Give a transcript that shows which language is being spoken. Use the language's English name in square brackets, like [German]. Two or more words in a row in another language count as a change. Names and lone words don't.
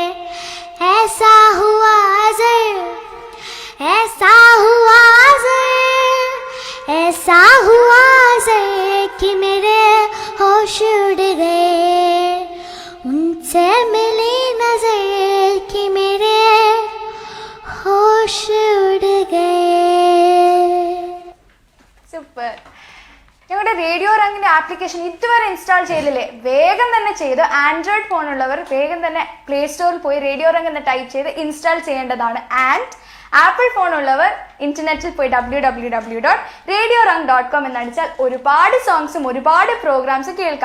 [Hindi] ऐसा हुआ अज़र, ऐसा हुआ अज़र, ऐसा हुआ अज़र कि मेरे होश उड़ गए। उनसे मिली नजर कि मेरे होश उड़ गए। [Malayalam] സൂപ്പർ. ഞങ്ങളുടെ റേഡിയോ റങ്ങിന്റെ ആപ്ലിക്കേഷൻ ഇതുവരെ ഇൻസ്റ്റാൾ ചെയ്തില്ലേ? വേഗം തന്നെ ചെയ്ത് ആൻഡ്രോയിഡ് ഫോൺ ഉള്ളവർ വേഗം തന്നെ പ്ലേ സ്റ്റോറിൽ പോയി റേഡിയോ റങ് എന്ന് ടൈപ്പ് ചെയ്ത് ഇൻസ്റ്റാൾ ചെയ്യേണ്ടതാണ്. ആൻഡ് ആപ്പിൾ ഫോൺ ഉള്ളവർ ഇന്റർനെറ്റിൽ പോയി www.radiorung.com എന്നടിച്ചാൽ ഒരുപാട് സോങ്സും ഒരുപാട് പ്രോഗ്രാംസും കേൾക്കാം.